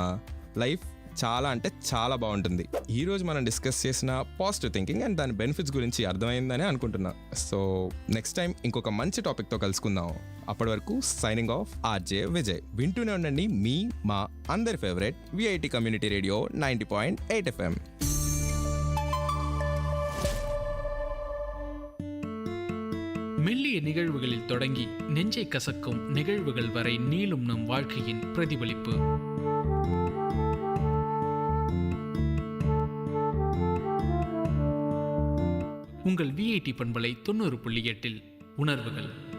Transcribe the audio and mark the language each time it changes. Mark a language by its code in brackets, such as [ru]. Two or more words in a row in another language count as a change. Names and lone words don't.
[te] లైఫ్ చాలా అంటే చాలా బాగుంటుంది. ఈరోజు మనం డిస్కస్ చేసిన [en] positive thinking and [te] దాని బెనిఫిట్స్ గురించి అర్థమైందని అనుకుంటున్నా. [en] so next time [te] ఇంకొక మంచి టాపిక్తో కలుసుకుందాం. అప్పటి వరకు [en] signing off [te] ఆర్జే విజయ్. వింటూనే ఉండండి మీ మా అందరి ఫేవరెట్ విఐటి కమ్యూనిటీ రేడియో 90.8 FM. [ta] மெல்லிய நிகழ்வுகளில் தொடங்கி நெஞ்சை கசக்கும் நிகழ்வுகள் வரை நீளும் நம் வாழ்க்கையின் பிரதிபலிப்பு. உங்கள் விஐடி பண்பலை 90.8 உணர்வுகள்.